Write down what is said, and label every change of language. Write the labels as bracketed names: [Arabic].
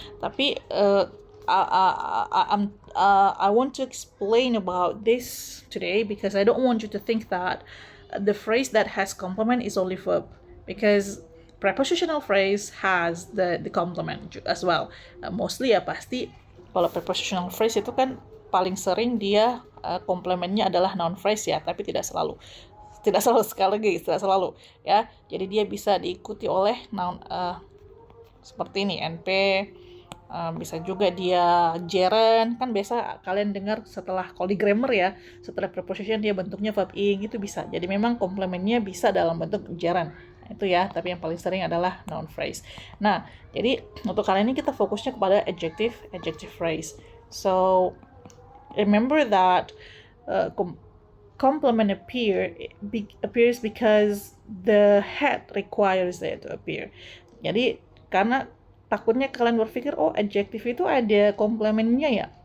[Indonesian] Tapi [English] I want to explain about this today because I don't want you to think that the phrase that has complement is only verb, because prepositional phrase has the complement as well. [Indonesian] Mostly ya pasti kalau prepositional phrase itu kan paling sering dia komplementnya adalah noun phrase ya, tapi tidak selalu sekali lagi tidak selalu ya. Jadi dia bisa diikuti oleh noun seperti ini NP, bisa juga dia gerund. Kan biasa kalian dengar setelah kalau di grammar ya, setelah preposition dia bentuknya verb ing, itu bisa. Jadi memang komplementnya bisa dalam bentuk gerund. Itu ya, tapi yang paling sering adalah noun phrase. Nah, jadi untuk kali ini kita fokusnya kepada adjective phrase. [English] So remember that complement appears because the head requires it to appear. [Indonesian] Jadi karena takutnya kalian berpikir adjective itu ada komplementnya ya.